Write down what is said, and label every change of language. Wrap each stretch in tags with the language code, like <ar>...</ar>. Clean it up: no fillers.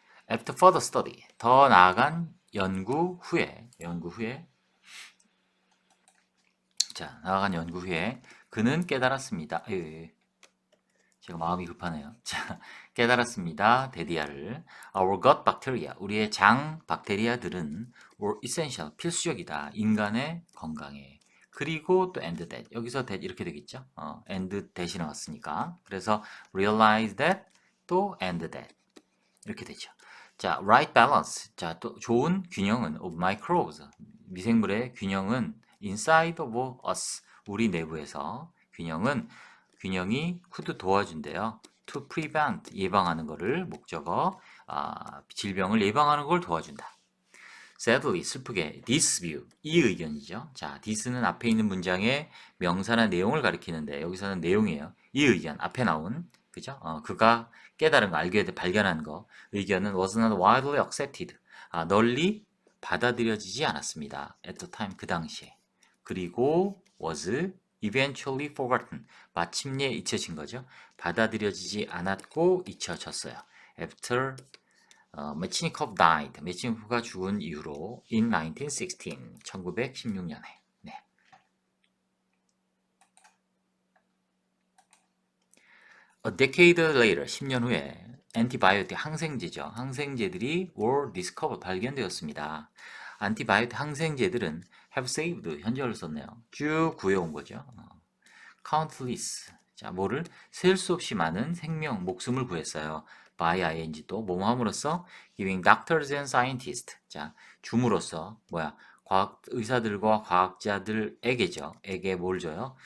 <en>After further study,</en> <ko>더 나아간 연구 후에 자, 나아간 연구 후에 그는 깨달았습니다. 제가 마음이 급하네요. 자, 깨달았습니다. 데디아를.</ko> <en>Our gut bacteria,</en> <ko>우리의 장 박테리아들은</ko> <en>were essential,</en> <ko>필수적이다. 인간의 건강에. 그리고 또 and that. 여기서 that 이렇게 되겠죠. and that이 나왔으니까. 그래서 realize that 또 and that. 이렇게 되죠. 자,</ko> <en>right balance.</en> <ko>자, 또 좋은 균형은</ko> <en>of microbes.</en> <ko>미생물의 균형은</ko> <en>inside of us.</en> <ko>우리 내부에서 균형이 could 도와준대요.</ko> <en>to prevent</en> <ko>예방하는 거를 목적어 질병을 예방하는 걸 도와준다. Sadly 슬프게</ko> <en>this view</en> <ko>이 의견이죠. 자, this는 앞에 있는 문장의 명사나 내용을 가리키는데 여기서는 내용이에요. 이 의견 앞에 나온 그죠? 그가 깨달은 거 알게 돼 발견한 거 의견은</ko> <en>was not widely accepted</en> <ko>널리 받아들여지지 않았습니다.</ko> <en>at the time</en> <ko>그 당시에 그리고</ko> <en>was eventually forgotten</en> <ko>마침내 잊혀진 거죠. 받아들여지지 않았고 잊혀졌어요.</ko> <en>After</en> <ko>메치니코프</ko> <en>died.</en> <ko>메치니코프가 죽은 이후로</ko> <en>in 1916,</en> <ko>1916년에. 네.</ko> <en>A decade later,</en> <ko>10년 후에 antibiotic 항생제죠. 항생제들이</ko> <en>were discovered</en> <ko>발견되었습니다. antibiotic 항생제들은</ko> <en>have saved</en> <ko>현재를 썼네요. 쭉 구해온 거죠. countless 자 뭐를 셀 수 없이 많은 생명 목숨을 구했어요. by ing 또 뭐함으로써</ko> <en>giving doctors and scientists</en> <ko>자 줌으로써 뭐야 과학 의사들과 과학자들에게죠. 에게 뭘 줘요?</ko>